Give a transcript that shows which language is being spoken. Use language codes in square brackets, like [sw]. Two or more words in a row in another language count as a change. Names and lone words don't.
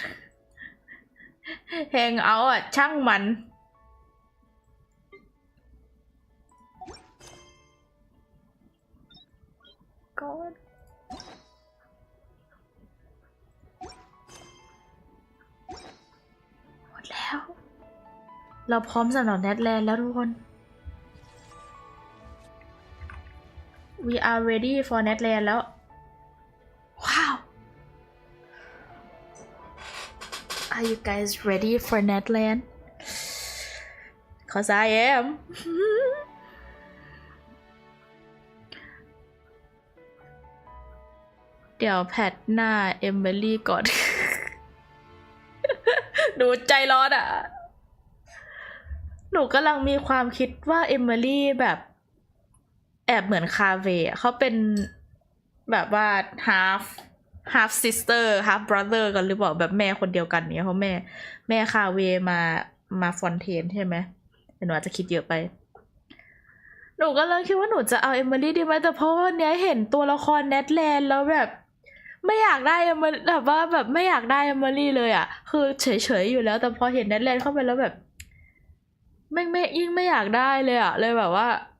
[th] แฮงเอาท์อ่ะช่างมันก็ หมดแล้วเราพร้อมสำหรับเนเธอร์แลนด์แล้วทุกคน [en] We are ready for [th] เนเธอร์แลนด์แล้วว้าว [en] Are you guys ready for Netherland? Cause I am. [th] เดี๋ยวแพทหน้าเอมิลี่ก่อน หนูใจร้อนอ่ะ หนูกำลังมีความคิดว่าเอมิลี่แบบแอบเหมือนคาเว เขาเป็นแบบว่า [en] half sister half brother [th] กันหรือเปล่าแบบแม่คนเดียวกันเนี่ยเพราะแม่คาเวมาฟอนเทนใช่ไหมแต่หนูอาจจะคิดเยอะไปหนูก็เลยคิดว่าหนูจะเอาเอมิลี่ดีไหมแต่เพราะว่าเนี้ยเห็นตัวละครเนเธอร์แลนด์แล้วแบบไม่อยากได้เอมิลี่แบบว่าแบบไม่อยากได้เอมิลี่เลยอ่ะคือเฉยๆอยู่แล้วแต่พอเห็นเนเธอร์แลนด์เข้าไปแล้วแบบไม่ยิ่งไม่อยากได้เลยอ่ะเลยแบบว่า